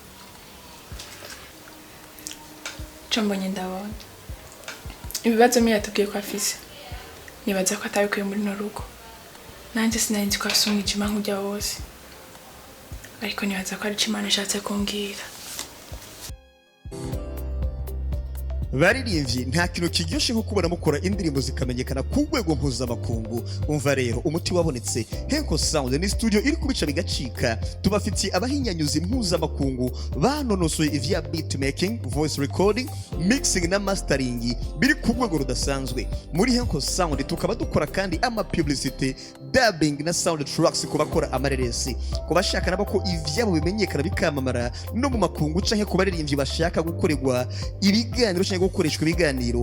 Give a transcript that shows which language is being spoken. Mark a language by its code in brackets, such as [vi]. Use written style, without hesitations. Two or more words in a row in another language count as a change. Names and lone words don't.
[rn] mbonye ndabona ibibazo Miya yatubwiye ko afise nibaza ko atabikuye muri no rugo nanjye sinari ko afise umwijima nk'ujya wose ariko nibaza ko ari Imana ishatse kumbwira baririmbyi nta kintu kiryoshye nko kubona mukora indirimbo zikamenyekana ku rwego mpuzamakungu. Umva rero umuti wabonetse, Henko Sound ni studio iri kubica bigacika. Tubafitiye abahinyanyuzi mpuzamakungu banonosoye ivya [en] beat making, voice recording, mixing [rn] na mastering biri ku rwego rudasanzwe. Muri Henko Sound tukaba dukora kandi ama [en] publicity, dubbing [rn] na [en] sound tracks [rn] ku bakora amareresi, ku bashaka nabo ko ivyabo bimenyekana bikamamara no mu makungu canke ku baririmbyi bashaka gukorerwa ibiganiro canke gukoreshwa ibiganiro.